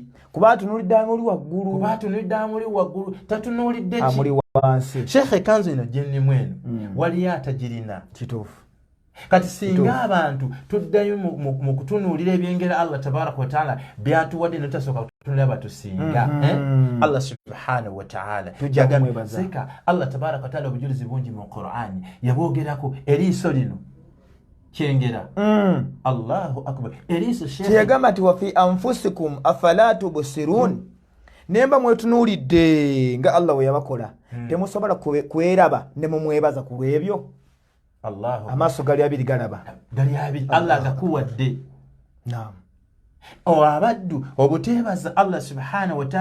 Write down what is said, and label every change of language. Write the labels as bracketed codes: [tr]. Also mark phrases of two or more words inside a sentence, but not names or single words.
[lg] kuba atunuulidde amuli waggulu tatunuulidde amuli wansi. Sheikh, ekanzu eno gyennimu eno waliyo atagirina. Kituufu. Kati singa abantu tuddayo mu kutunuulira ebyengera Allah [ar] تبارك وتعالى [lg] byatuwadde netutasooka kutunuulira batusinga Allah [ar] سبحانه وتعالى [lg] seka Allah [ar] تبارك وتعالى [lg] obujulizi bungi mu Qur'ani yabwogerako eriiso lino kyengera. [ar] الله أكبر. [lg] Eriiso Sheikh kyeyagamba nti [ar] وفي أنفسكم أفلا تبصرون, [lg] nemba mwetunuulidde nga Allah we yabakola temusobola kweraba ne mumwebaza ku lw'ebyo. Amaaso gali abiri galaba. Allah agakuwadde. Abaddu obuteebaza Allah [ar] سبحانه وتعالى.